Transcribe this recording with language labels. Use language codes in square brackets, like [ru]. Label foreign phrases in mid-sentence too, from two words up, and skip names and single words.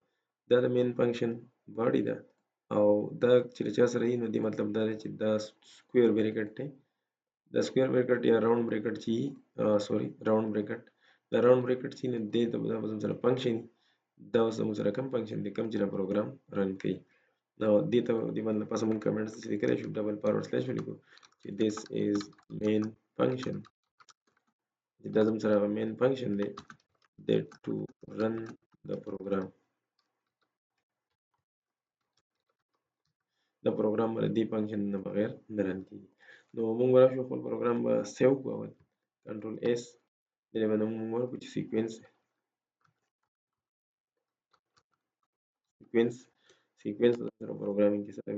[ps] دا د [en] main function body [ps] ده او دا چې له چا سره وي نو دې مطلب دا دی چې دا [en] square bracket [ps] دی. دا [en] square bracket [ps] یا [en] round bracket [ps] چې [en] round bracket, [ps] دا [en] round bracket [ps] چې نو دې ته دا به زموږ سره فنکشن وي. دا اوس زموږ سره کوم فنکشن دی کوم چې دا پروګرام رن کوي. نو دې ته دې باندې پس موږ کمنټس چې لیکلی شو [en] double forward slash [ps] ولیکو چې [en] this is main function. [ps] چې دا زموږ سره هغه [en] main function [ps] دی [en] that to run the program. [ps] دا پروګرام به دې فنکشن نه بغیر نه رن کېږي. نو موږ به راشو خپل پروګرام به سیو کړو. اول [en] control S [ps] دې باندې موږ ورکړو چې سیکوینس سره پروګرامینګ کې سره وي.